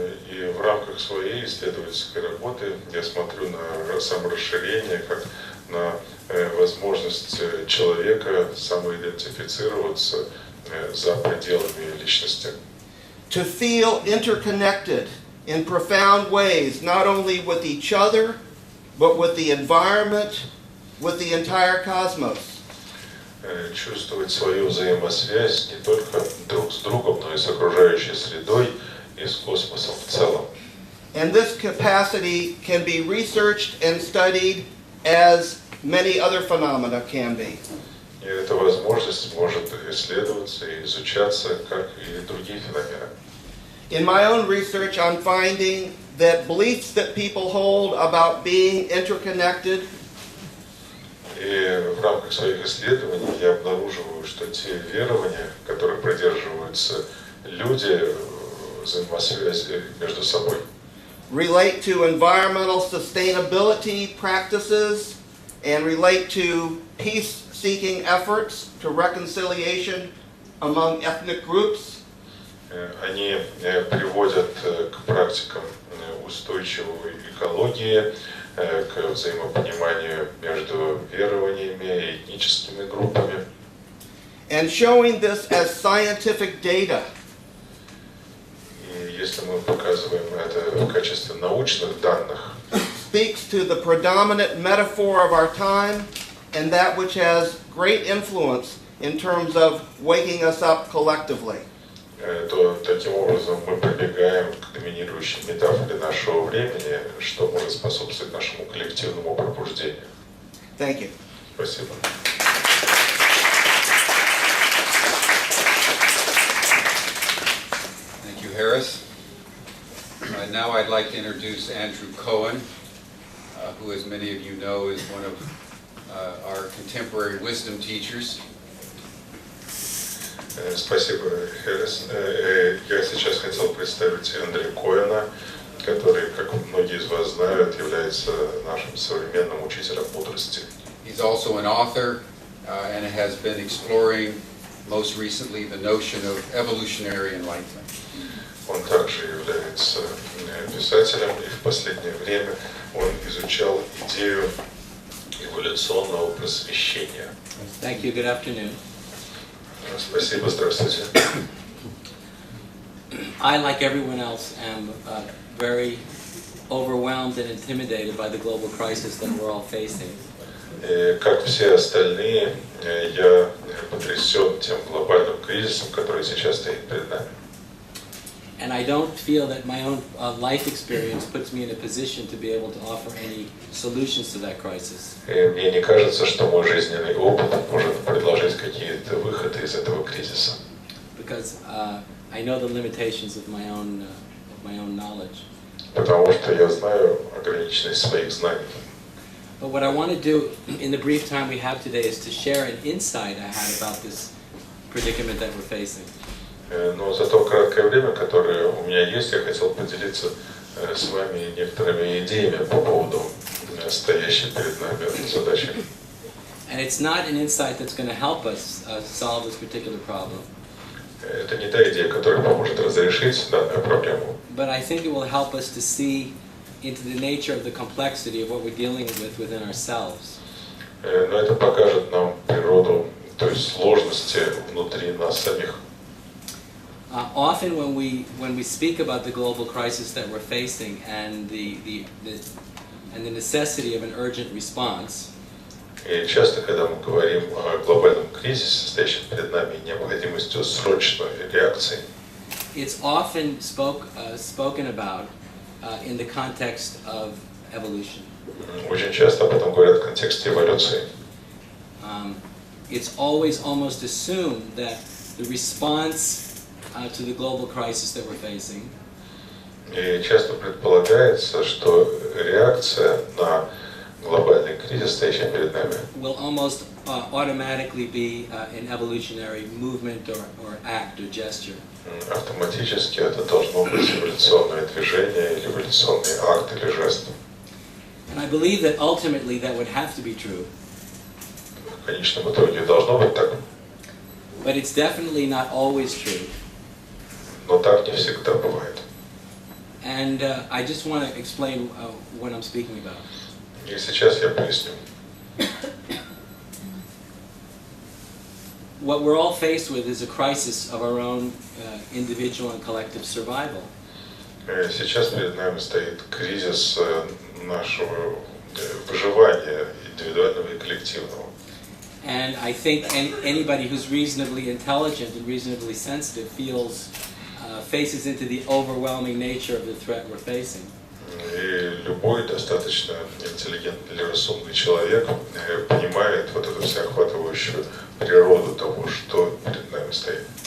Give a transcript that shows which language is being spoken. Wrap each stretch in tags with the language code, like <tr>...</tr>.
<ru>И в рамках своей исследовательской работы я смотрю на саморасширение как на возможность человека самоидентифицироваться за пределами личности.</ru> <en>To feel interconnected in profound ways, not only with each other, but with the environment, with the entire cosmos.</en> <ru>Чувствовать свою взаимосвязь не только друг с другом, но и с окружающей средой и с космосом в целом.</ru> <en>And this capacity can be researched and studied as many other phenomena can be.</en> <ru>И эта возможность может исследоваться и изучаться, как и другие феномены.</ru> <en>In my own research, I'm finding that beliefs that people hold about being interconnected</en> <ru>И в рамках своих исследований я обнаруживаю, что те верования, которые придерживаются люди, взаимосвязи между собой,</ru> <en>relate to environmental sustainability practices and relate to peace-seeking efforts to reconciliation among ethnic groups.</en> <ru>они приводят к практикам устойчивой экологии, к взаимопониманию между верованиями и этническими группами.</ru> <en>And showing this as scientific data.</en> <ru>И если мы показываем это в качестве научных данных,</ru> <en>Speaks to the predominant metaphor of our time and that which has great influence in terms of waking us up collectively.</en> <ru>то таким образом мы прибегаем к доминирующей метафоре нашего времени, что может способствовать нашему коллективному пробуждению.</ru> <en>Thank you.</en> <ru>Спасибо.</ru> <en>Thank you, Harris. Now I'd like to introduce Andrew Cohen, who, as many of you know, is one of our contemporary wisdom teachers.</en> <ru>Спасибо, Хэрис. Я сейчас хотел представить Андрея Коэна, который, как многие из вас знают, является нашим современным учителем мудрости.</ru> <en>He's also an author and has been exploring most recently the notion of evolutionary enlightenment.</en> <ru>Он также является писателем, и в последнее время он изучал идею эволюционного просвещения.</ru> <en>Thank you. Good afternoon.</en> <ru>Спасибо, здравствуйте.</ru> <en>I, like everyone else, am very overwhelmed and intimidated by the global crisis that we're all facing.</en> <ru>И, как все остальные, я потрясен тем глобальным кризисом, который сейчас стоит перед нами.</ru> <en>And I don't feel that my own life experience puts me in a position to be able to offer any solutions to that crisis.</en> <ru>И мне не кажется, что мой жизненный опыт может предложить какие-то выходы из этого кризиса.</ru> <en>Because I know the limitations of my own knowledge.</en> <ru>Потому что я знаю ограниченность своих знаний.</ru> <en>But what I want to do in the brief time we have today is to share an insight I had about this predicament that we're facing.</en> <ru>Но за то краткое время, которое у меня есть, я хотел поделиться с вами некоторыми идеями по поводу стоящей перед нами задачи.</ru> <en>And it's not an insight that's going to help us solve this particular problem.</en> <ru>Это не та идея, которая поможет разрешить данную проблему.</ru> <en>But I think it will help us to see into the nature of the complexity of what we're dealing with within ourselves.</en> <ru>Но это покажет нам природу, то есть сложности внутри нас самих.</ru> <en>Often when we speak about the global crisis that we're facing and the necessity of an urgent response,</en> <ru>И часто, когда мы говорим о глобальном кризисе, стоящем перед нами, и необходимостью срочной реакции,</ru> <en>it's often spoken about in the context of evolution.</en> <ru>очень часто об этом говорят в контексте эволюции.</ru> <en>It's always almost assumed that the response to the global crisis that we're facing</en> <ru>И часто предполагается, что реакция на глобальный кризис, стоящий перед нами,</ru> <en>will almost automatically be an evolutionary movement or act or gesture.</en> <ru>автоматически это должно быть эволюционное движение, или эволюционный акт или жест.</ru> <en>And I believe that ultimately that would have to be true.</en> <ru>В конечном итоге должно быть так,</ru> <en>But it's definitely not always true.</en> <ru>но так не всегда бывает.</ru> <en>And I just want to explain what I'm speaking about.</en> <ru>И сейчас я поясню.</ru> <en>What we're all faced with is a crisis of our own individual and collective survival.</en> <ru>Сейчас перед нами стоит кризис нашего выживания индивидуального и коллективного.</ru> <en>And I think anybody who's reasonably intelligent and reasonably sensitive faces into the overwhelming nature of the threat we're facing.</en> <ru>И любой достаточно интеллигентный или разумный человек понимает вот эту всеохватывающую природу того, что перед нами стоит.</ru>